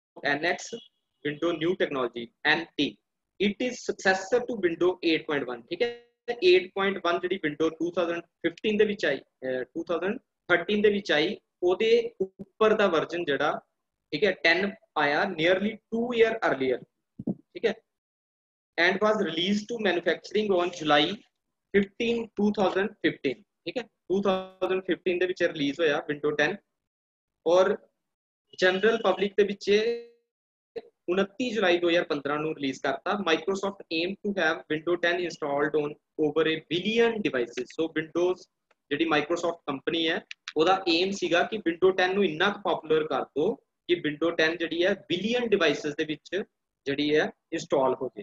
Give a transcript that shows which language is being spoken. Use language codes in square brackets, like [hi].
[en] NX, window new technology NT, it is successor to window 8.1। [pa] ठीक है, 8.1 ਜਿਹੜੀ window 2015 ਦੇ ਵਿੱਚ ਆਈ 2013 ਦੇ ਵਿੱਚ ਆਈ, ਉਹਦੇ ਉੱਪਰ ਦਾ ਵਰਜ਼ਨ ਜਿਹੜਾ ਠੀਕ ਹੈ 10 ਆਇਆ [en] Nearly 2 year earlier. ਠੀਕ ਹੈ, and was released to manufacturing on July 15 2015। [pa] ठीक है, 2015 ਦੇ ਵਿੱਚ ਰਿਲੀਜ਼ ਹੋਇਆ ਵਿੰਡੋ 10 ਔਰ ਜਨਰਲ ਪਬਲਿਕ ਦੇ ਵਿੱਚ 29 ਜੁਲਾਈ 2015 ਨੂੰ ਰਿਲੀਜ਼ ਕਰਤਾ। [en] Microsoft aim to have window 10 installed on over a billion devices. [pa] So windows ਜਿਹੜੀ ਮਾਈਕਰੋਸਾਫਟ ਕੰਪਨੀ ਹੈ ਉਹਦਾ ਏਮ ਸੀਗਾ ਕਿ ਵਿੰਡੋ 10 ਨੂੰ ਇੰਨਾ ਕੁ ਪਪੂਲਰ ਕਰ ਦੋ ਕਿ ਵਿੰਡੋ 10 ਜਿਹੜੀ ਹੈ ਬਿਲੀਅਨ ਡਿਵਾਈਸਿਸ ਦੇ ਵਿੱਚ ਜਿਹੜੀ ਹੈ ਇੰਸਟਾਲ ਹੋ ਜੇ।